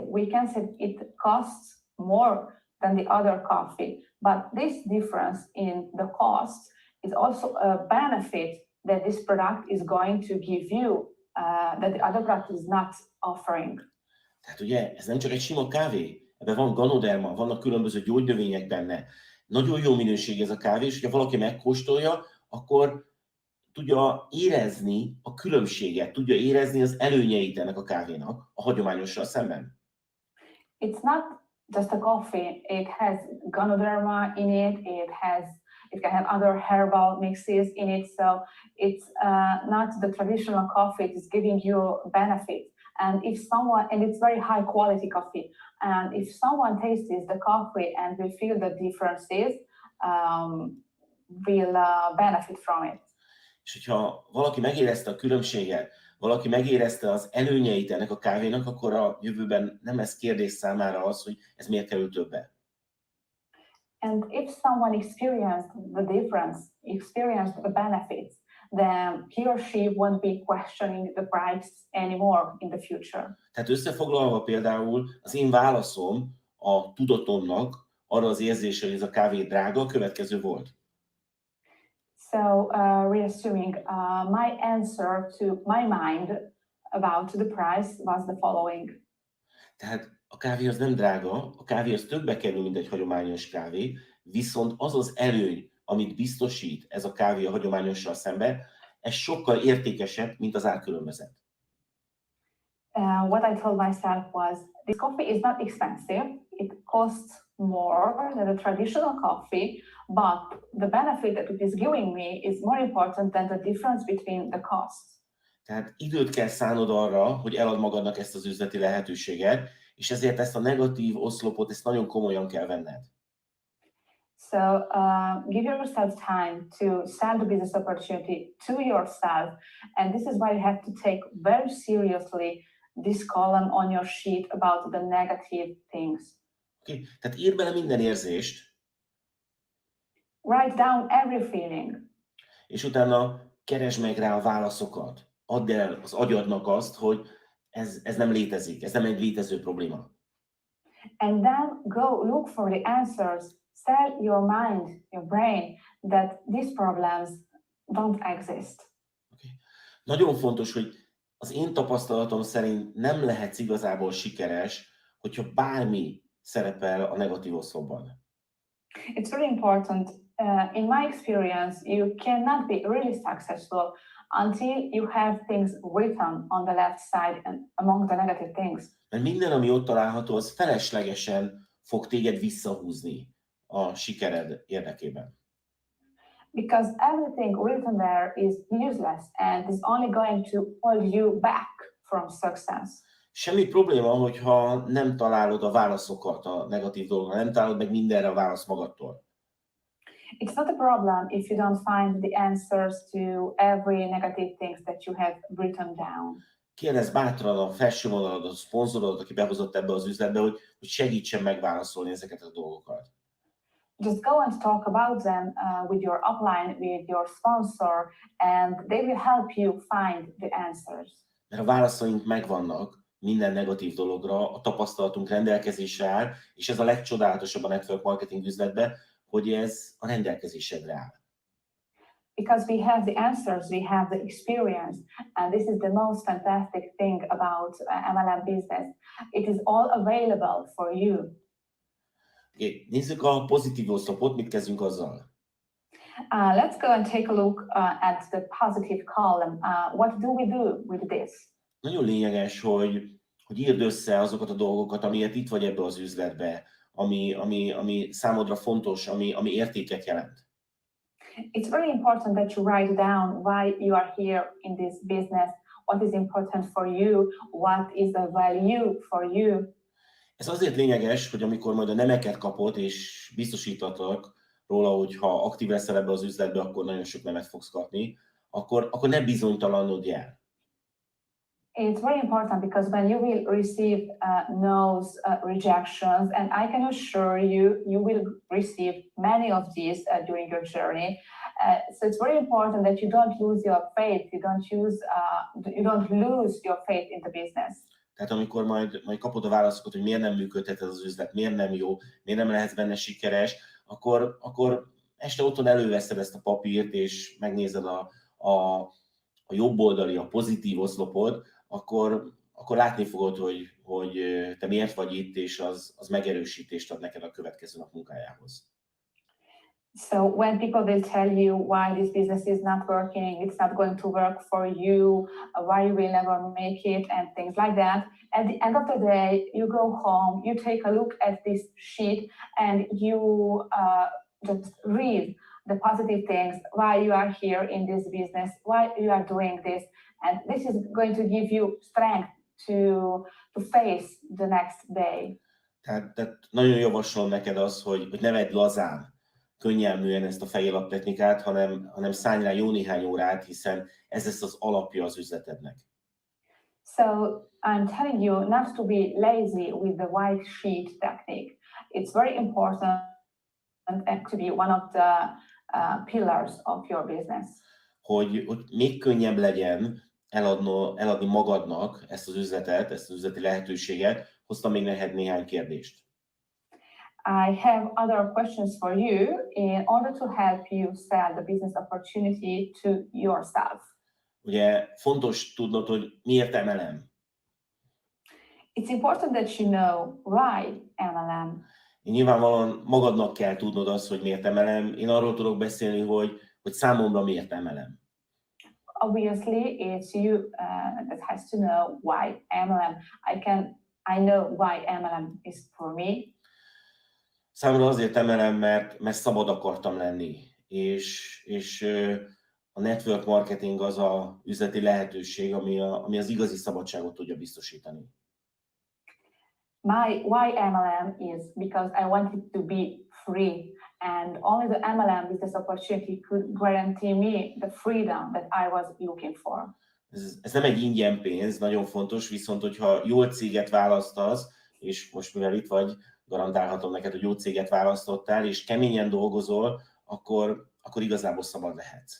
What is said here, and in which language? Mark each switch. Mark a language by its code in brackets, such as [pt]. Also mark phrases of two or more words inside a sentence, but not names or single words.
[en] We can say it costs more than the other coffee, but this difference in the cost is also a benefit that this product is going to give you that the other product is not offering. [hu] Tehát ugye ez nem csak egy sima kávé, ebben van ganoderma, vannak különböző gyógynövények benne. Nagyon jó minőség ez a kávé, és hogyha valaki megkóstolja, akkor tudja érezni a különbséget, tudja érezni az előnyeit ennek a kávénak a hagyományossal szemben. [en] It's not just a coffee. It has ganoderma in it. It can have other herbal mixes in it. So it's not the traditional coffee. It is giving you benefit. And it's very high quality coffee. And if someone tastes the coffee and will feel the differences, will benefit from it. [hu] És hogyha valaki megérezte a különbséget, valaki megérezte az előnyeit ennek a kávénak, akkor a jövőben nem lesz kérdés számára az, hogy ez miért kerül többe. [en] And if someone experienced the difference, experienced the benefits, then he or she won't be questioning the price anymore in the future. [hu] Tehát összefoglalva például az én válaszom a tudatomnak arra az érzésre, hogy ez a kávé drága, a következő volt. [en] So reassuming, my answer to my mind about the price was the following. [hu] Tehát a kávé az nem drága, a kávé az többe kerül, mint egy hagyományos kávé, viszont az az előny, amit biztosít ez a kávé a hagyományossal szemben, ez sokkal értékesebb, mint az árkülönbözet. [en] What I told myself was, this coffee is not expensive. It costs more than the traditional coffee, but the benefit that it is giving me is more important than the difference between the costs. [hu] Tehát időt kell szánod arra, hogy elad magadnak ezt az üzleti lehetőséget, és ezért ezt a negatív oszlopot, ezt nagyon komolyan kell venned. [en] So give yourself time to sell the business opportunity to yourself, and this is why you have to take very seriously this column on your sheet about the negative things. Okay. [hu] Tehát írd bele minden érzést. [en] Write down every feeling. [hu] És utána keresd meg rá a válaszokat. Add el az agyadnak azt, hogy ez nem létezik, ez nem egy létező probléma. [en] And then go look for the answers. Tell your mind, your brain, that these problems don't exist. Okay. [hu] Nagyon fontos, hogy az én tapasztalatom szerint nem lehetsz igazából sikeres, hogyha bármi szerepel a negatív oszlopban. [en] It's really important. In my experience, you cannot be really successful until you have things written on the left side and among the negative things. [hu] Mert minden, ami ott található, az feleslegesen fog téged visszahúzni a sikered érdekében. [en] Because everything written there is useless and is only going to hold you back from success. [hu] Semmi probléma, hogyha nem találod a válaszokat a negatív dolgokra, nem találod meg mindenre a választ magadtól. [en] It's not a problem if you don't find the answers to every negative things that you have written down. [hu] Kérdezz bátran a felső vonaladat, a szponzorodat, aki behozott ebbe az üzletbe, hogy segítsen megválaszolni ezeket a dolgokat. [en] Just go and talk about them with your upline, with your sponsor, and they will help you find the answers. [hu] Mert a válaszaink megvannak minden negatív dologra, a tapasztalatunk rendelkezésre áll, és ez a legcsodálatosabb a [en] network marketing [hu] üzletben, hogy ez a rendelkezésedre áll. [en] Because we have the answers, we have the experience, and this is the most fantastic thing about MLM business. It is all available for you. [hu] Okay, nézzük a pozitív oszlopot, mit kezdjünk azzal? [en] Let's go and take a look at the positive column. What do we do with this? [hu] Nagyon lényeges, hogy írd össze azokat a dolgokat, amiért itt vagy ebbe az üzletbe, ami számodra fontos, ami értéket jelent. [en] It's very important that you write down why you are here in this business, what is important for you, what is the value for you. [hu] Ez azért lényeges, hogy amikor majd a nemeket kapod, és biztosítatlak róla, hogy ha aktív leszel ebbe az üzletbe, akkor nagyon sok nemet fogsz kapni, akkor ne bizonytalanodj el. [en] It's very important because when you will receive no's, rejections, and I can assure you, you will receive many of these during your journey. So it's very important that you don't lose your faith, you don't lose your faith in the business. [hu] Tehát amikor majd kapod a válaszokat, hogy miért nem működhet ez az üzlet, miért nem jó, miért nem lehetsz benne sikeres, akkor este otthon előveszed ezt a papírt, és megnézed a jobb oldali, a pozitív oszlopod, akkor látni fogod, hogy te miért vagy itt, és az megerősítést ad neked a következő nap munkájához. [en] So when people will tell you why this business is not working, it's not going to work for you, why you will never make it, and things like that, at the end of the day, you go home, you take a look at this sheet, and you just read the positive things, why you are here in this business, why you are doing this, and this is going to give you strength to face the next day. [hu] Tehát nagyon javaslom neked az, hogy ne vedd lazán, könnyelműen ezt a fejélap technikát, hanem szállj rá jó néhány órát, hiszen ez lesz az alapja az üzletednek. [en] So I'm telling you not to be lazy with the white sheet technique. It's very important and to be one of the pillars of your business. [hu] Hogy még könnyebb legyen eladni magadnak ezt az üzletet, ezt az üzleti lehetőséget, hoztam még neked néhány kérdést. [en] I have other questions for you in order to help you sell the business opportunity to yourself. [hu] Ugye fontos tudnod, hogy miért MLM. [en] It's important that you know why MLM. [hu] Nyilvánvalóan magadnak kell tudnod azt, hogy miért MLM. Én arról tudok beszélni, hogy számomra miért MLM. [en] Obviously, it's you that has to know why MLM. I know why MLM is for me. [hu] Számomra azért MLM, mert szabad akartam lenni, és a [en] network marketing [hu] az a üzleti lehetőség, ami az igazi szabadságot tudja biztosítani. [en] Why MLM is because I wanted to be free, and only the MLM business opportunity could guarantee me the freedom that I was looking for. [hu] Ez nem egy ingyen pénz, nagyon fontos, viszont hogyha jó céget választasz, és most mivel itt vagy, garantálhatom neked, hogy jó céget választottál, és keményen dolgozol, akkor igazából szabad lehetsz.